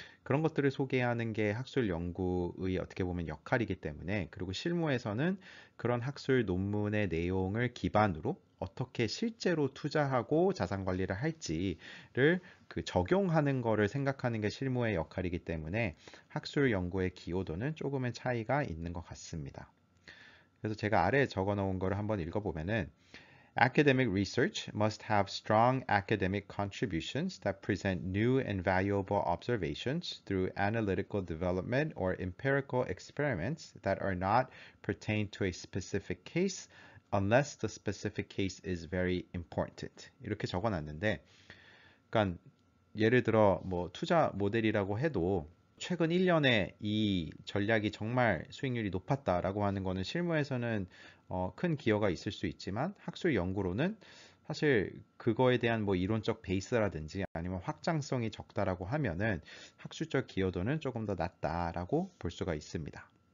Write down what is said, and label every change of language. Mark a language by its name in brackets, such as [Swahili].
[Korean] 그런 것들을 소개하는 게 학술 연구의 어떻게 보면 역할이기 때문에, 그리고 실무에서는 그런 학술 논문의 내용을 기반으로 어떻게 실제로 투자하고 자산 관리를 할지를 그 적용하는 거를 생각하는 게 실무의 역할이기 때문에 학술 연구의 기여도는 조금의 차이가 있는 것 같습니다. 그래서 제가 아래에 적어 놓은 거를 한번 읽어보면은, [English] Academic research must have strong academic contributions that present new and valuable observations through analytical development or empirical experiments that are not pertain to a specific case unless the specific case is very important. [Korean] 이렇게 적어 놨는데, 그러니까 예를 들어 투자 모델이라고 해도 최근 1년에 이 전략이 정말 수익률이 높았다라고 하는 거는 실무에서는 큰 기여가 있을 수 있지만, 학술 연구로는 사실 그거에 대한 이론적 베이스라든지 아니면 확장성이 적다라고 하면은 학술적 기여도는 조금 더 낮다라고 볼 수가 있습니다.